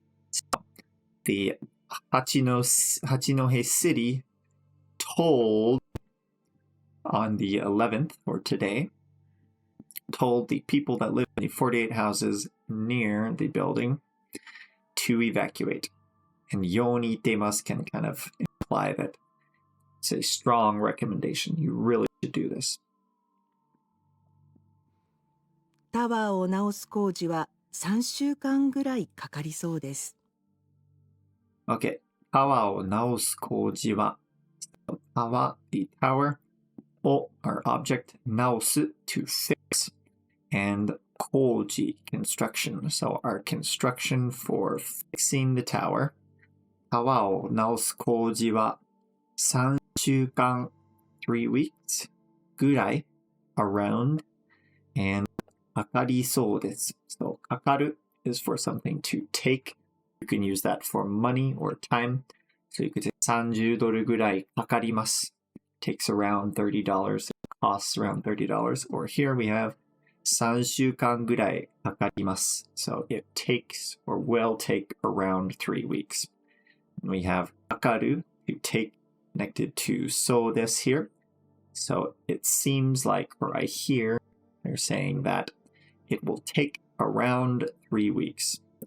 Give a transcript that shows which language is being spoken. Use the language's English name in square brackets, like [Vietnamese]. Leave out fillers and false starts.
[English] So, the Hachinohe city told on the 11th, or today, told the people that live in the 48 houses near the building to evacuate. And ように言っています can kind of imply that it's a strong recommendation. You really should do this. [Japanese] タワーを直す工事は3週間ぐらいかかりそうです。 [English] Okay. [Japanese] タワーを直す工事は、 [English] タワー、the tower, を our object, 直す to fix, and 工事 construction. So our construction for fixing the tower. [Japanese] タワーを直す工事は3週間 [English] 3 weeks [Japanese] ぐらい around, and かかりそうです. [English] So かかる is for something to take. You can use that for money or time. So you could say [Japanese] 30ドルぐらいかかります. [English] Takes around $30. It costs around $30. Or here we have [Japanese] 3週間ぐらいかかります. [English] So it takes or will take around 3 weeks. And we have かかる to take connected to そうです here. So it seems like, or I hear, they're saying that it will take around 3 weeks.